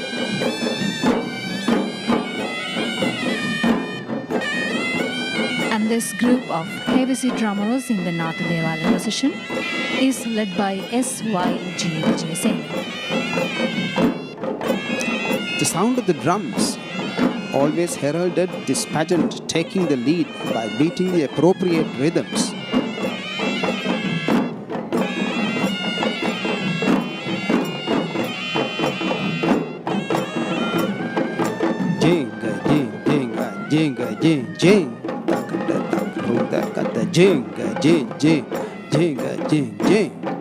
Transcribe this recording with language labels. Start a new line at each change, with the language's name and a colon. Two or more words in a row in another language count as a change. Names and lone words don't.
English: And this group of Hevisi drummers in the Natha Devala procession is led by S.Y.G. Vijayasena. The sound of the drums always heralded this pageant, taking the lead by beating the appropriate rhythms. Jenga, jing, jenga, jenga, jing, jing. Takata, takruta, kata, jenga, jing, jing, jenga, jing, jing.